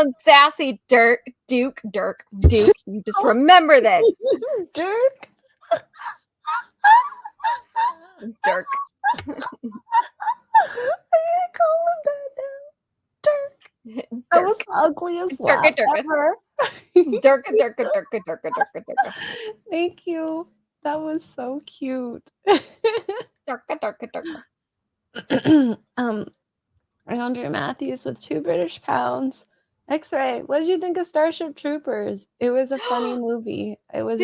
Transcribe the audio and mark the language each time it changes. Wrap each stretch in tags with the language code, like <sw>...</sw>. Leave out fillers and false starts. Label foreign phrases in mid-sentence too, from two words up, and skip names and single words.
<en>feeling sassy, Duke, you just remember this. Dirk. Dirk. I can't call him that now. Dirk. That was Dirk. the ugliest Dirka laugh Dirka. ever. Dirka Dirka Dirka Dirka Dirka Dirka. Thank you. That was so cute. Dirka Dirka Dirka. Andrew Matthews with 2 British pounds. X-Ray, what did you think of Starship Troopers? It was a funny movie. It was</en>